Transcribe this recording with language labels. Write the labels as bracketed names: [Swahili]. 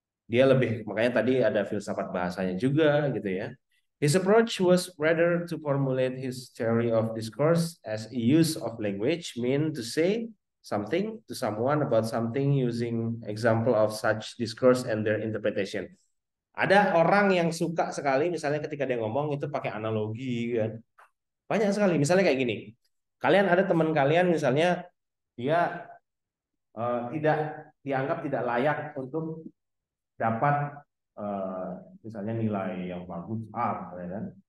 [Indonesian] Dia lebih, makanya tadi ada filsafat bahasanya juga gitu ya. [English] His approach was rather to formulate his theory of discourse as a use of language mean to say something to someone about something using example of such discourse and their interpretation. [Indonesian] Ada orang yang suka sekali misalnya ketika dia ngomong itu pakai analogi kan. Banyak sekali. Misalnya kayak gini. Kalian ada teman kalian misalnya dia tidak dianggap tidak layak untuk dapat eh, misalnya nilai yang bagus A, ya kan?